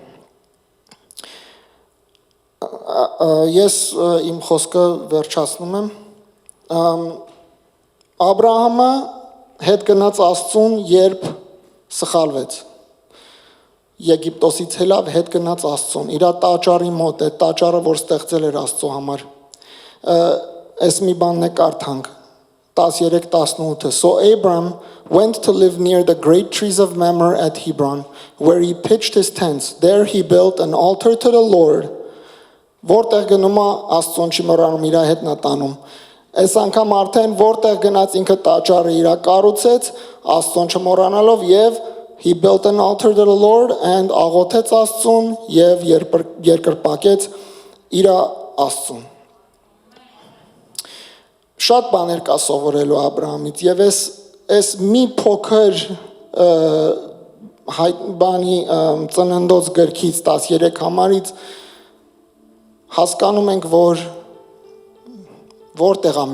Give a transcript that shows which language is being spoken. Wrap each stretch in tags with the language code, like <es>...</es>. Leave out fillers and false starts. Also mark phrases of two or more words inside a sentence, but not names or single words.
<hy>Ես իմ խոսքը վերջացնում եմ։ Աբրահամը հետ գնաց Աստծուն, երբ սխալվեց։ Եգիպտոսից ելավ, հետ գնաց Աստծուն, իր տաճարի մոտ, այդ տաճարը, որ ստեղծել էր Աստծո համար։ Այս մի բանն է կարդանք, 13-18.</hy> <en>So Abram went to live near the great trees of Mamre at Hebron, where he pitched his tents. There he built an altar to the Lord.</en> <hy>Որտեղ գնում է Աստծուն չի մոռանում, իր հետ նա տանում։ Այս անգամ արդեն որտեղ գնաց ինքը տաճարը իր կառուցեց, Աստծուն չմոռանալով եւ</hy> <en>he built an altar to the Lord</en> <hy>and աղոթեց Աստծուն եւ երկրպագեց իր Աստծուն։ Շատ բաներ կա սովորելու Աբրահամից եւ այս մի փոքր բանի ծննդոց գրքից 13 համարից հասկանում ենք, որ որտեղ է</hy>